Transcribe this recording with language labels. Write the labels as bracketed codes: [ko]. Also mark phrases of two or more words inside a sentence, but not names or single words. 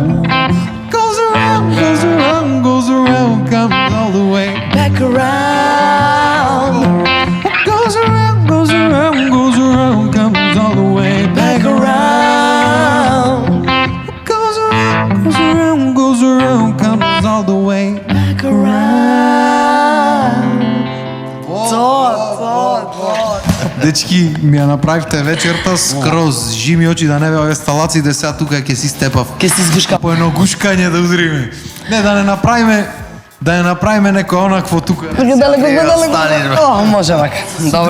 [en] Goes around, goes around, goes around, comes all the way back around. What goes around, goes around, goes around, comes all the way back around. What goes around, goes around, goes around, comes all the way back around. [mk] Дечки, ми ја направивте вечерта скроз жими очи да не беа инсталациите, сега тука ќе си степав. Ке си сгушка. По едно гушкање да узриме. Не, да не направиме некој онакво тука. О, може вака. Добро.